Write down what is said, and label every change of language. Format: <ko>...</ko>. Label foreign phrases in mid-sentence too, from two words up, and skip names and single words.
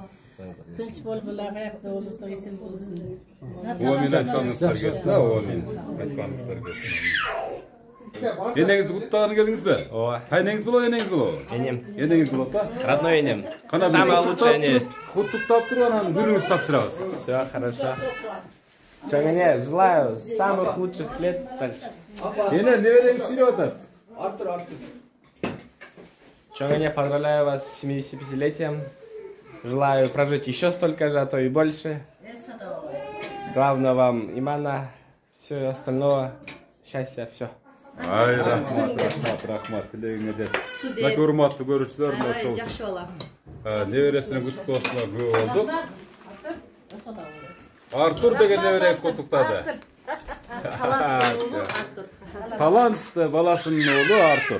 <ky>Тынч болгула, каякта болсо эсен болсун. Мен айтканыңыздар келсин, мен айтканыңыздар келсин. Энеңизди куттаганы келдиңизби? Ооба. Кайнеңиз болобу, энеңиз болобу? Энем. Энеңиз болот да? Родной энем.</ky> <ru>Самый лучший эне.</ru> <ky>Куттуктап туруп анан күнүңүздү тапшырабыз.</ky> <ru>Всё хорошо. Чоңене, желаю самых лучших лет дальше.</ru> <ky>Эне небереңиз сүйлөп атат? Артур.</ky> <ru>Чоңене, поздравляю вас с 75-летием. Желаю прожить еще столько же, а то и больше. Главное вам имана, все остальное, счастья, все.</ru> <ky>Ай, рахмат, тилегиңе жет. Мына урматтуу көрүүчүлөр, ошол жакшы бала. Небересине куттуктоосуна көп болдук. Артур деген небереңиз куттуктады. Талант баласынын уулу Артур.</ky>